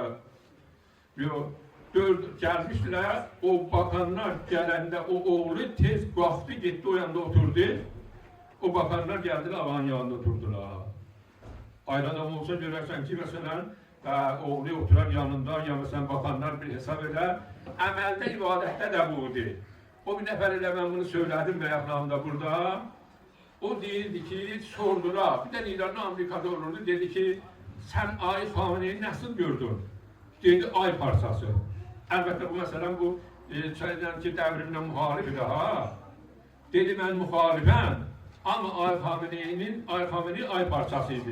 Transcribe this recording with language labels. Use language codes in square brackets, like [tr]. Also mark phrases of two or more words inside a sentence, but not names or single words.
[tr] Yok, 4 gelmiştiler, o bakanlar gelende o oğlu tez kalktı gitti o yanında oturdu. O bakanlar geldiler, ağanın yanında oturdular. Ayrı adam olsa görürsen ki mesela oğlu oturan yanında ya mesela bakanlar bir hesap eder. [az] Əməldə, ibadətdə də budur. O bir nəfər ilə mən bunu söylədim bəyaqlarında burada. O deyildi ki, [tr] sordular. Bir de İran'da Amerika'da olurdu. Dedi ki, sen Ay Khamenei'yi nasıl gördün? Dedi, ay parçası. Elbette bu mesela bu şeyden ki devrimle muhalifi daha. Dedi ben muhalifem. Ama Ay Khamenei ay parçasıydı.